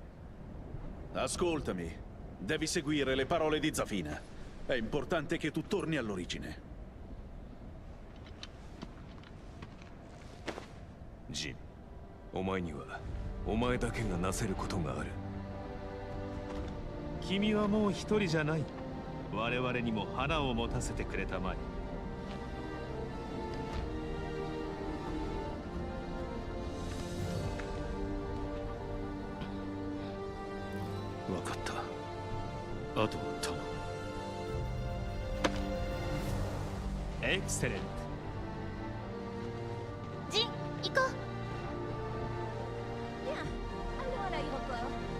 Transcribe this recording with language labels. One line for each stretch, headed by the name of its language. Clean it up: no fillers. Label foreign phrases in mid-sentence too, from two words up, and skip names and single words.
Italian: Ascoltami, devi seguire le parole di Zafina. È importante che tu torni all'origine.
Japanese: Jin, お前にはお前だけがなせることがある。君はもう一人じゃない。我々にも花を持たせてくれたまえ。わかった。あとは頼む。エクセレント。ジン、行こう。
French: Bien, allons à l'aéroport.